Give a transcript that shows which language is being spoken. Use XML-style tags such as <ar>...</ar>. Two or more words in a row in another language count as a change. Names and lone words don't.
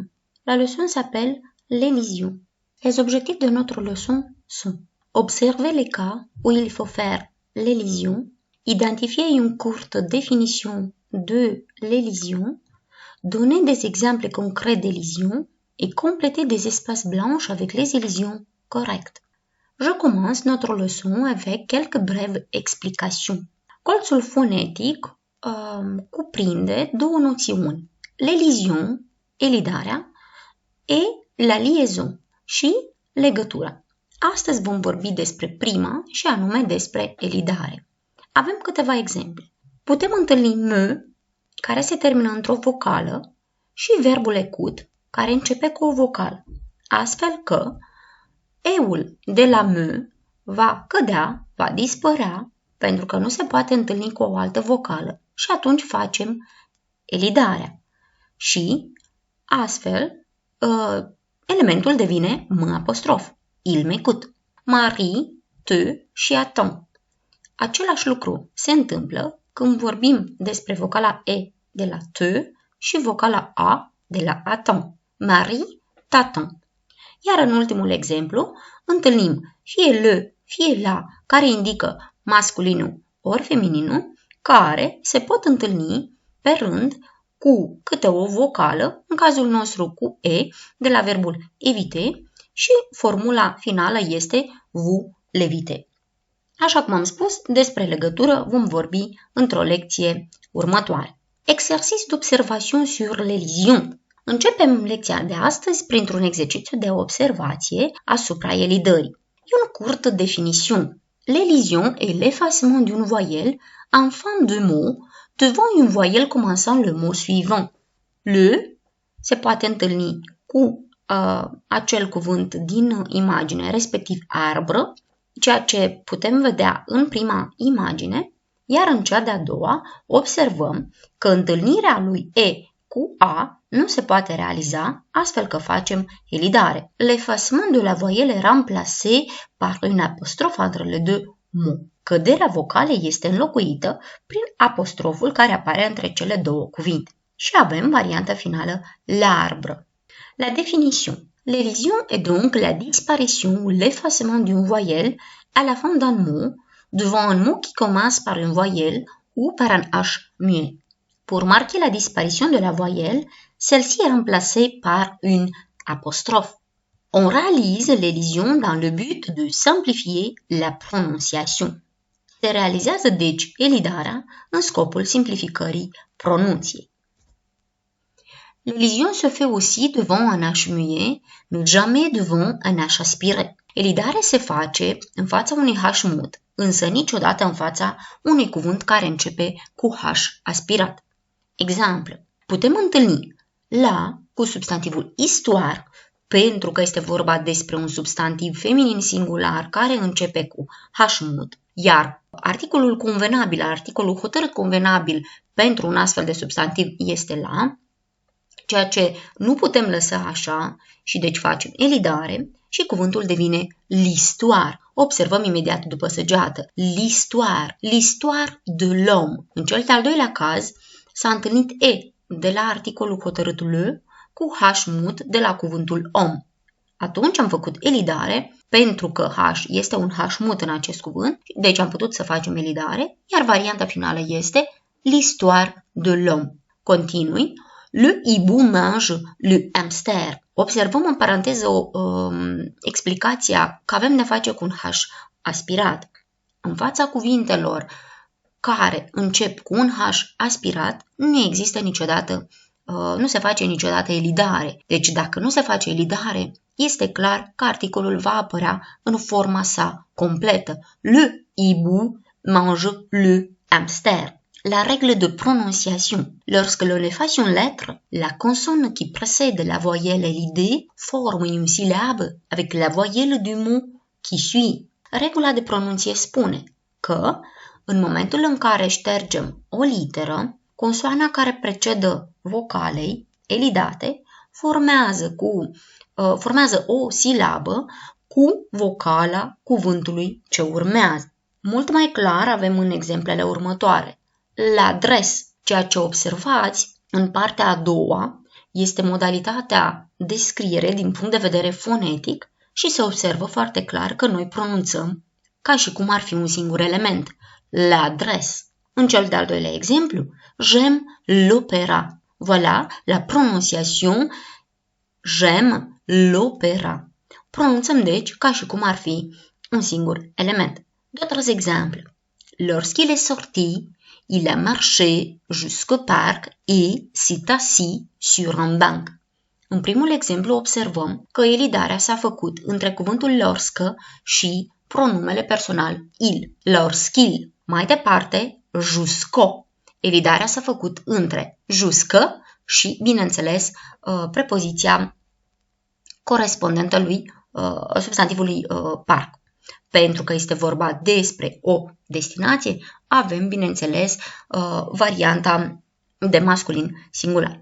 <fr>La leçon s'appelle l'élision. Les objectifs de notre leçon sont observer les cas où il faut faire l'élision, identifier une courte définition de l'élision, donner des exemples concrets d'élision et compléter des espaces blancs avec les élisions correctes. Je commence notre leçon avec quelques brèves explications.</fr> <ro>Colțul fonetic cuprinde două noțiuni, l'elision, elidarea,</ro> <fr>et la liaison</fr> <ro>și legătura. Astăzi vom vorbi despre prima și anume despre elidare. Avem câteva exemple. Putem întâlni me, care se termină într-o vocală, și verbul ecut, care începe cu o vocală, astfel că eul de la me va cădea, va dispărea, pentru că nu se poate întâlni cu o altă vocală și atunci facem elidarea. Și astfel elementul devine m apostrof,</ro> <fr>il m'écoute. Marie, te și attend.</fr> <ro>Același lucru se întâmplă când vorbim despre vocala e de la te și vocala a de la attend.</ro> <fr>Marie t'attend.</fr> <ro>Iar în ultimul exemplu, întâlnim fie le, fie la, care indică masculinul ori femininul, care se pot întâlni pe rând cu câte o vocală, în cazul nostru cu e, de la verbul éviter, și formula finală este</ro> <fr>vous l'évitez.</fr> <ro>Așa cum am spus, despre legătură vom vorbi într-o lecție următoare.</ro> <fr>Exercice d'observation sur l'élision.</fr> <ro>Începem lecția de astăzi printr-un exercițiu de observație asupra elidării.</ro> <fr>Une courte définition. L'élision est l'effacement d'une voyelle en fin de mot devant une voyelle commençant le mot suivant.</fr> <ro>Le se poate întâlni cu acel cuvânt din imagine, respectiv arbră, ceea ce putem vedea în prima imagine, iar în cea de-a doua observăm că întâlnirea lui E cu A nu se poate realiza, astfel că facem elidare.</ro> <fr>L'effacement de la voyelle est remplacé par une apostrophe entre les deux mots.</fr> <ro>Căderea vocalei este înlocuită prin apostroful care apare între cele două cuvinte. Și avem varianta finală l'arbre.</ro> <fr>La définition. L'élision est donc la disparition ou l'effacement d'une voyelle à la fin d'un mot, devant un mot qui commence par une voyelle ou par un H muet. Pour marquer la disparition de la voyelle, celle-ci est remplacée par une apostrophe. On réalise l'élision dans le but de simplifier la prononciation.</fr> <ro>Se realizează deci elidarea în scopul simplificării pronunției.</ro> <fr>L'élision se fait aussi devant un H muet, mais jamais devant un H aspiré.</fr> <ro>Elidarea se face în fața unui H mut, însă niciodată în fața unui cuvânt care începe cu H aspirat. Exemplu, putem întâlni la cu substantivul histoire, pentru că este vorba despre un substantiv feminin singular care începe cu H mut, iar articolul convenabil, articolul hotărât convenabil pentru un astfel de substantiv este la, ceea ce nu putem lăsa așa și deci facem elidare și cuvântul devine l'histoire. Observăm imediat după săgeată.</ro> <fr>L'histoire de l'homme.</fr> <ro>În cel de-al doilea caz s-a întâlnit E de la articolul hotărât le cu H mut de la cuvântul om. Atunci am făcut elidare pentru că H este un H mut în acest cuvânt, deci am putut să facem elidare, iar varianta finală este</ro> <fr>l'histoire de l'homme.</fr> <ro>Continui.</ro> <fr>Le hibou mange le hamster.</fr> <ro>Observăm în paranteză explicația că avem de face cu un H aspirat. În fața cuvintelor care încep cu un H aspirat, nu există niciodată, nu se face niciodată elidare. Deci dacă nu se face elidare, este clar că articolul va apărea în forma sa completă.</ro> <fr>Le hibou mange le hamster. La règle de prononciation. Lorsque l'on efface une lettre, la consonne qui précède la voyelle elidée forme une syllabe avec la voyelle du mot qui suit.</fr> <ro>Regula de pronunție spune că, în momentul în care ștergem o literă, consoana care precedă vocalei elidate formează o silabă cu vocala cuvântului ce urmează. Mult mai clar avem în exemplele următoare. L'adresse, ceea ce observați în partea a doua, este modalitatea de scriere din punct de vedere fonetic și se observă foarte clar că noi pronunțăm ca și cum ar fi un singur element. L'adresse. În cel de-al doilea exemplu,</ro> <fr>j'aime l'opéra. Voilà la prononciation j'aime l'opéra.</fr> <ro>Pronunțăm deci ca și cum ar fi un singur element.</ro> <fr>D'autres exemples. Lorsqu'il est sorti, il a marché jusqu'au parc et s'est assis sur un banc.</fr> <ro>În primul exemplu observăm că elidarea s-a făcut între cuvântul lorsque și pronumele personal il.</ro> <fr>Lorsqu'il.</fr> <ro>Mai departe, jusqu'au. Elidarea s-a făcut între jusque și, bineînțeles, prepoziția corespondentă lui substantivului parc. Pentru că este vorba despre o destinație, avem, bineînțeles, varianta de masculin singular.</ro>